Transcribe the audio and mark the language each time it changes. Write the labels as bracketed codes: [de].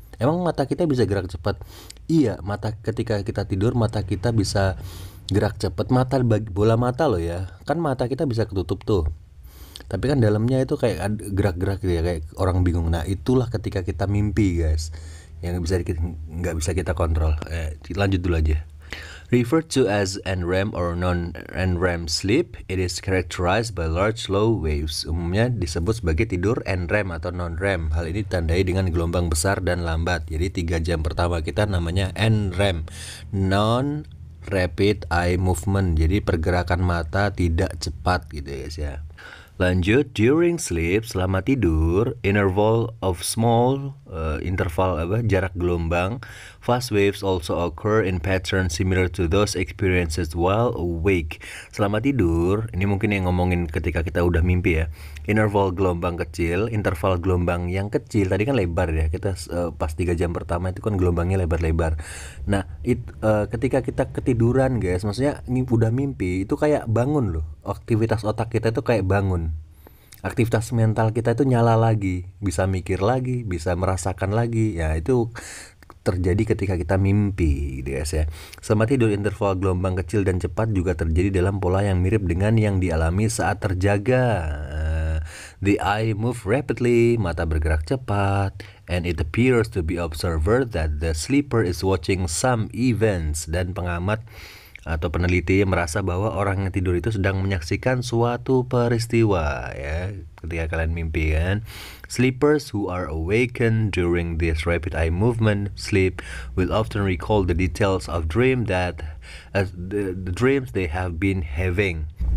[id] Emang mata kita bisa gerak cepat? Iya, mata ketika kita tidur mata kita bisa gerak cepat. Bola mata loh ya, kan mata kita bisa ketutup tuh. Tapi kan dalamnya itu kayak gerak-gerak gitu ya, kayak orang bingung. Nah itulah ketika kita mimpi guys, yang nggak bisa kita kontrol. Lanjut dulu aja. [en] Referred to as NREM or non-NREM sleep, it is characterized by large slow waves. [id] Umumnya disebut sebagai tidur NREM atau non-REM. Hal ini ditandai dengan gelombang besar dan lambat. Jadi 3 jam pertama kita namanya NREM, [en] non rapid eye movement. [id] Jadi pergerakan mata tidak cepat gitu ya guys ya. Lanjut, [en] during sleep, [id] selama tidur, [en] interval of small, [id] jarak gelombang, [en] fast waves also occur in patterns similar to those experienced while awake. [id] Selama tidur, ini mungkin yang ngomongin ketika kita udah mimpi ya. Interval gelombang kecil, interval gelombang yang kecil, tadi kan lebar ya, kita pas 3 jam pertama itu kan gelombangnya lebar-lebar. Nah, ketika kita ketiduran guys, maksudnya udah mimpi, itu kayak bangun loh. Aktivitas otak kita itu kayak bangun. Aktivitas mental kita itu nyala lagi, bisa mikir lagi, bisa merasakan lagi. Ya itu terjadi ketika kita mimpi gitu guys ya. Selama tidur, interval gelombang kecil dan cepat juga terjadi dalam pola yang mirip dengan yang dialami saat terjaga. [en] The eye move rapidly, [id] mata bergerak cepat, [en] and it appears to be observed that the sleeper is watching some events. [id] Dan pengamat atau peneliti merasa bahwa orang yang tidur itu sedang menyaksikan suatu peristiwa ya, ketika kalian mimpi kan. [en] Sleepers who are awakened during this rapid eye movement sleep will often recall the details of dream that the dreams they have been having.